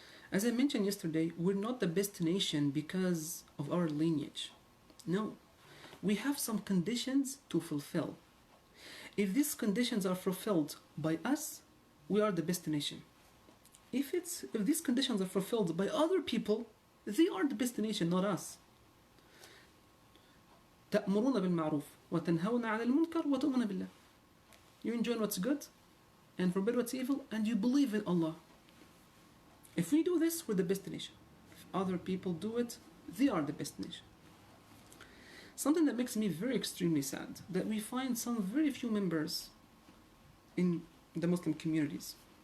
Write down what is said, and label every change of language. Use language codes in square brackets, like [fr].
[en] As I mentioned yesterday, we're not the best nation because of our lineage. No. We have some conditions to fulfill. If these conditions are fulfilled by us, we are the best nation. If these conditions are fulfilled by other people, they are the best nation, not us. [ar] تأمرون بالمعروف وتنهون عن المنكر وتؤمنون بالله. [en] You enjoy what's good and forbid what's evil, and you believe in Allah. If we do this, we're the best nation. If other people do it, they are the best nation. Something that makes me very extremely sad, that we find some very few members in the Muslim communities.